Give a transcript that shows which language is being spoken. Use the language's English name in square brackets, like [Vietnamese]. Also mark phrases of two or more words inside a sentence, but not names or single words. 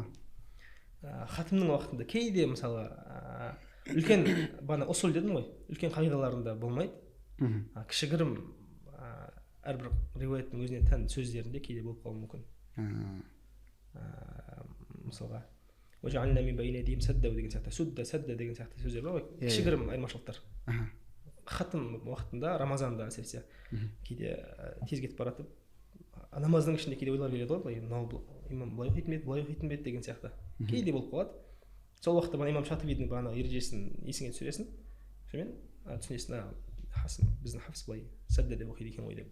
[Kazakh] Хатымның уақытында кейде мысалы үлкен бана усул дедім ғой, үлкен қағидаларында болмайды. Кішігірім әрбір риуаяттың өзіне тән сөздерінде кейде болып қалуы мүмкін. Мысалға [Arabic] وَجَعَلْنَا مِنْ بَيْنِ أَيْدِيهِمْ سَدًّا [Kazakh] деген сияқты, сәдда деген сияқты сөздер бар ғой, кішігірім айырмашылықтар. Хатым уақытында, Рамазанда әсіресе кейде тез кетіп баратып, намаздың ішінде кейде ойлар келеді ғой, имам былай оқитын бе еді, былай оқитын бе еді деген сияқты. Кейде болып қалады. Сол уақытта имам Шатыбидің бағана ережесін есіңе түсіресің, сонымен түсінесің, біздің хафыз былай сәдда деп оқиды екен ғой деп.